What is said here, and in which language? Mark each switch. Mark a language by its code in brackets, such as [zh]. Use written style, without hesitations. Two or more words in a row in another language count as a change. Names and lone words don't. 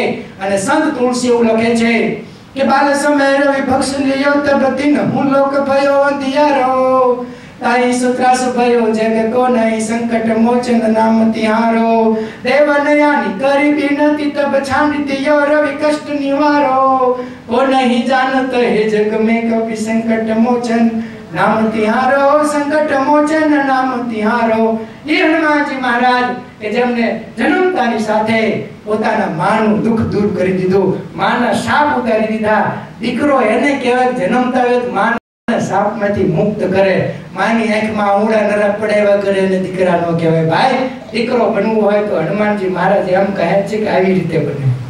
[gu] અને સંત તુલસી એવું લખે છે કે [awa] बाल समय रवि भक्ष लियो तब दिन हुं लोक भयो अंधियारो, ताई सुत्रास भयो जग को नहीं संकट मोचन नाम तिहारो, देवनयानी करी बिनती तब छांडियो रवि कष्ट निवारो, को नहीं जानत हे जग में कभी संकट मोचन नाम तिहारो, संकट मोचन नाम तिहारो. [gu] ये हनुमानजी महाराज કે જેમને જન્મતાની સાથે પોતાના માનું દુઃખ દૂર કરી દીધું, માના શાપ ઉતારી દીધા. દીકરો એને કહેવાય જન્મતા હોય તો માના શાપમાંથી મુક્ત કરે, માની આંખમાં આંગળા નરા પડ્યા કરે અને દીકરા નો કહેવાય. ભાઈ દીકરો બનવું હોય તો હનુમાનજી મહારાજ એમ કહે છે કે આવી રીતે બને.